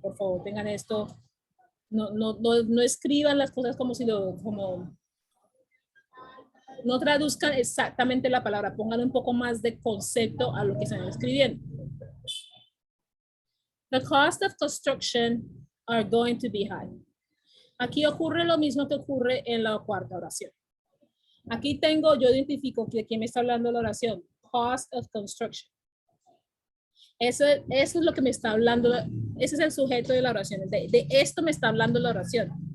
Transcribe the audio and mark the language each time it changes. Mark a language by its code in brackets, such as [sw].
[es] Por favor, tengan esto. No escriban las cosas como si no traduzcan exactamente la palabra, pongan un poco más de concepto a lo que están escribiendo. [en] The cost of construction are going to be high. [es] Aquí ocurre lo mismo que ocurre en la cuarta oración. Aquí yo identifico de quién me está hablando la oración. [en] Cost of construction. [es] Eso es lo que me está hablando, ese es el sujeto de la oración. De esto me está hablando la oración.